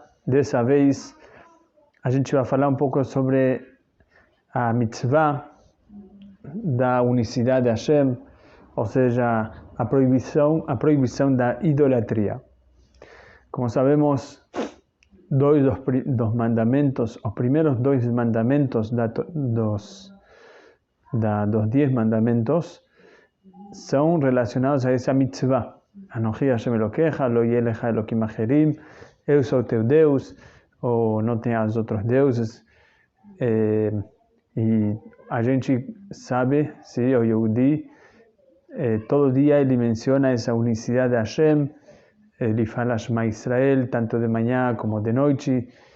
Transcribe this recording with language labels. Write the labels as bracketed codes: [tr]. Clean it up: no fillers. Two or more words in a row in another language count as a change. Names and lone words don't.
[pt] Dessa vez a gente vai falar um pouco sobre a mitzvah da unicidade de Hashem, ou seja, a proibição da idolatria. Como sabemos, dos mandamentos, os primeiros dois mandamentos dos 10 mandamentos são relacionados a essa mitzvah. [he] Anoji Hashem Elokecha, lo yeh lecha Elokim acherim, [pt] eu sou teu Deus, ou não tenhas outros deuses. E a gente sabe, sim, o Yehudi, todo dia ele menciona essa unicidade de Hashem, ele fala Shema Israel, tanto de manhã como de noite.